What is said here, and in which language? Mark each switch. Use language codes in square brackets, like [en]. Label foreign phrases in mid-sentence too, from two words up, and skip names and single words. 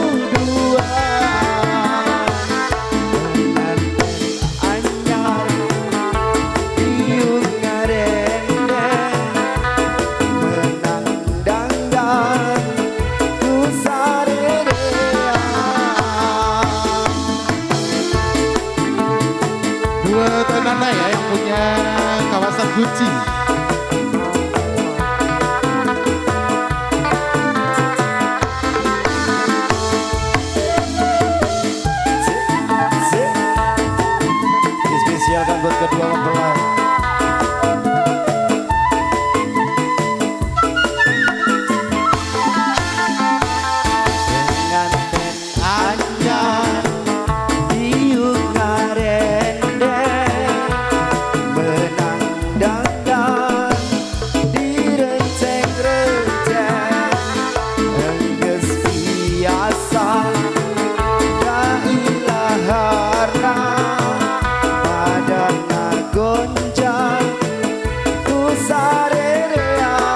[su] duaan pengantin anyar diuk ngarende menang dangdang ku sarerea. [id] Buat Nana ya yang punya kawasan Gucci. Dispesialkan buat kedua mempelai. [su] Pengantin anyar diuk ngarende menang dangdang direnceng-renceng enggeus biasa da ilaharna pada ngagonjang ku sarerea